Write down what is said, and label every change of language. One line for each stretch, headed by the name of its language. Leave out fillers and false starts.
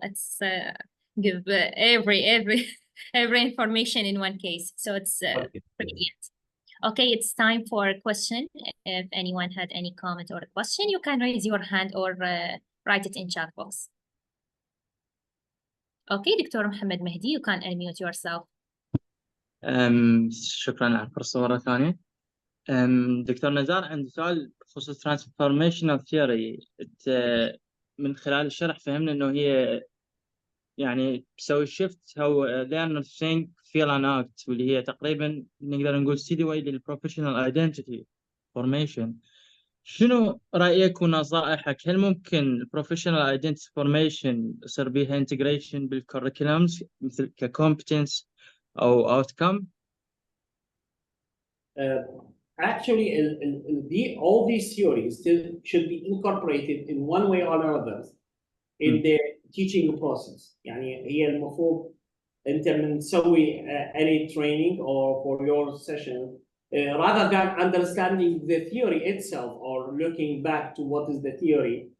English: It's give every information in one case, so it's brilliant. Okay, it's time for a question. If anyone had any comment or a question, you can raise your hand or write it in chat box. Okay, Dr. Mohammed Mahdi, you can unmute yourself.
Arabic: شكرا على الفرصة مرة ثانية. دكتور نزار، عندي سؤال بخصوص transformational theory. من خلال الشرح فهمنا إنه هي يعني تسوي
English: shift how learners think, feel and act،
Arabic: واللي هي تقريبا نقدر نقول
English: steady way
Arabic: للprofessional identity formation. شنو رأيك ونصائحك؟ هل ممكن professional identity formation يصير بيها integration بالcurriculums مثل كcompetence أو outcome؟
English: actually all these theories still should be incorporated in one way or another in the teaching process.
Arabic: يعني هي المفروض انت من تسوي
English: any training or for your session rather than understanding the theory itself or looking back to what is the theory.